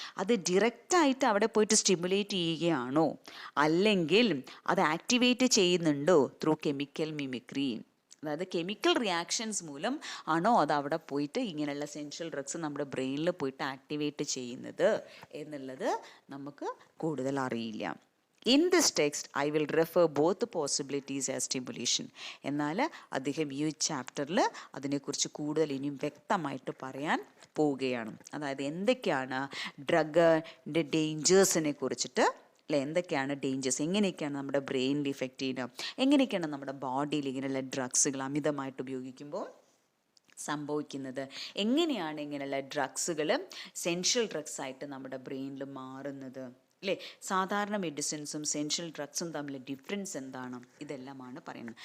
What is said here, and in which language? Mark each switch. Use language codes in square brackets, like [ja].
[ml] അത് ഡയറക്റ്റായിട്ട് അവിടെ പോയിട്ട് സ്റ്റിമുലേറ്റ് ചെയ്യുകയാണോ, അല്ലെങ്കിൽ അത് ആക്ടിവേറ്റ് ചെയ്യുന്നുണ്ടോ [en] Through chemical mimicry. [ml] അതായത് കെമിക്കൽ റിയാക്ഷൻസ് മൂലം ആണോ അത് അവിടെ പോയിട്ട് ഇങ്ങനെയുള്ള സെൻട്രൽ ഡ്രഗ്സ് നമ്മുടെ ബ്രെയിനിൽ പോയിട്ട് ആക്ടിവേറ്റ് ചെയ്യുന്നത് എന്നുള്ളത് നമുക്ക് കൂടുതൽ അറിയില്ല. [en] In this text, I will refer both the possibilities as stimulation. [ml] എന്നാൽ അദ്ദേഹം ഈ ചാപ്റ്ററിൽ അതിനെക്കുറിച്ച് കൂടുതൽ ഇനിയും വ്യക്തമായിട്ട് പറയാൻ പോവുകയാണ്. അതായത് എന്തൊക്കെയാണ് ഡ്രഗിൻ്റെ ഡേഞ്ചേഴ്സിനെ കുറിച്ചിട്ട്, അല്ലെ, എന്തൊക്കെയാണ് ഡേഞ്ചേഴ്സ്, എങ്ങനെയൊക്കെയാണ് നമ്മുടെ ബ്രെയിനിൽ ഇഫക്റ്റ് ചെയ്യുക, എങ്ങനെയൊക്കെയാണ് നമ്മുടെ ബോഡിയിൽ ഇങ്ങനെയുള്ള ഡ്രഗ്സുകൾ അമിതമായിട്ട് ഉപയോഗിക്കുമ്പോൾ സംഭവിക്കുന്നത്, എങ്ങനെയാണ് ഇങ്ങനെയുള്ള ഡ്രഗ്സുകൾ സെൻട്രൽ ഡ്രഗ്സ് ആയിട്ട് നമ്മുടെ ബ്രെയിനിൽ മാറുന്നത്, അല്ലേ, സാധാരണ മെഡിസിൻസും സെൻട്രൽ ഡ്രഗ്സും തമ്മിൽ ഡിഫറൻസ് എന്താണ്, ഇതെല്ലാമാണ് പറയുന്നത്.